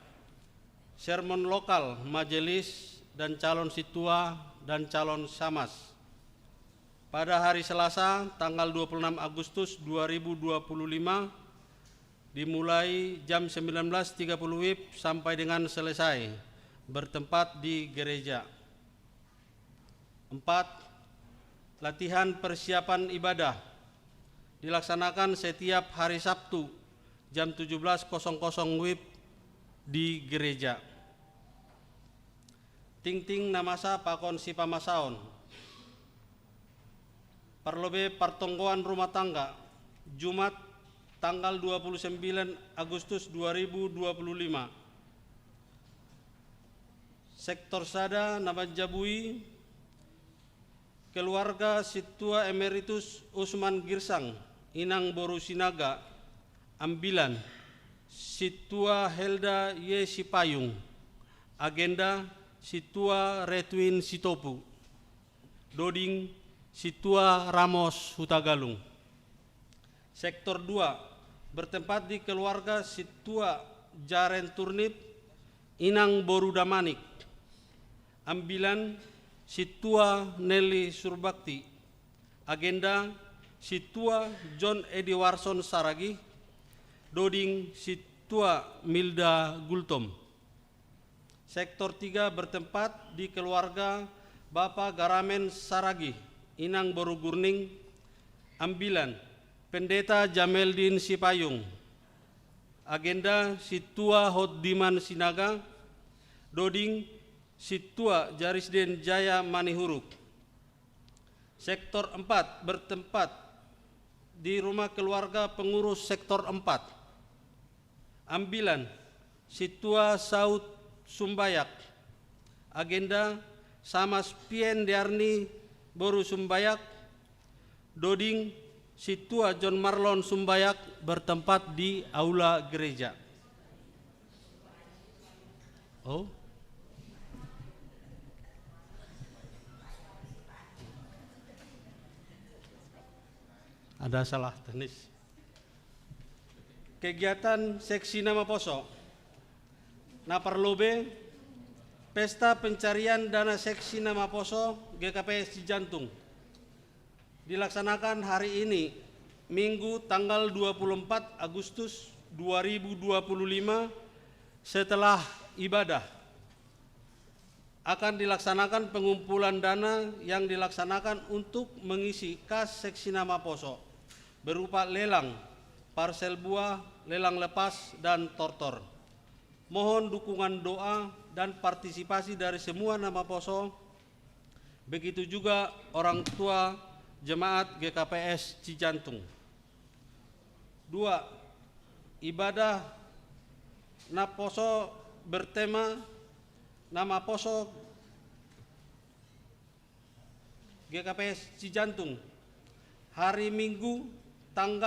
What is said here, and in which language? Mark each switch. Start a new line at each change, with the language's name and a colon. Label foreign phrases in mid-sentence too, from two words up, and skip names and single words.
Indonesian: Sermon lokal, majelis, dan calon situa dan calon samas pada hari Selasa tanggal 26 Agustus 2025 dimulai jam 19.30 WIB sampai dengan selesai bertempat di gereja. 4. Latihan persiapan ibadah dilaksanakan setiap hari Sabtu jam 17.00 WIB di gereja.
Batak Simalungun: Ting-ting namasa pakon si pamasaon. Parlobe partonggoan
Indonesian: rumah tangga Jumat tanggal 29 Agustus 2025. Sektor Sada nama Jabui keluarga Situa Emeritus Usman Girsang Inang Boru Sinaga Ambilan Situa Helda Yesi Payung. Agenda Situa Retwin Sitopu. Doding Situa Ramos Hutagalung. Sektor 2 bertempat di keluarga Situa Jaren Turnip Inang Boru Damanik. Ambilan Situa Nelly Surbakti. Agenda Situa John Edi Warson Saragi. Doding Situa Milda Gultom. Sektor 3 bertempat di keluarga Bapak Garamen Saragi Inang Boru Gurning. Ambilan Pendeta Jameldin Sipayung. Agenda Situa Hotdiman Sinaga. Doding Situa Jarisden Jaya Manihuruk. Sektor 4 bertempat di rumah keluarga pengurus sektor 4. Ambilan Situa Saud Sumbayak. Agenda Samas Pien Diarni Boru Sumbayak. Doding Situa John Marlon Sumbayak bertempat di aula gereja. Oh. Ada salah teknis. Kegiatan seksi nama poso. Naparlobe pesta pencarian dana seksi nama poso GKPS Cijantung dilaksanakan hari ini Minggu tanggal 24 Agustus 2025 setelah ibadah. Akan dilaksanakan pengumpulan dana yang dilaksanakan untuk mengisi kas seksi nama poso berupa lelang, parsel buah, lelang lepas, dan tortor. Mohon dukungan doa dan partisipasi dari semua nama poso, begitu juga orang tua jemaat GKPS Cijantung. 2. Ibadah Naposo bertema nama poso GKPS Cijantung hari Minggu tanggal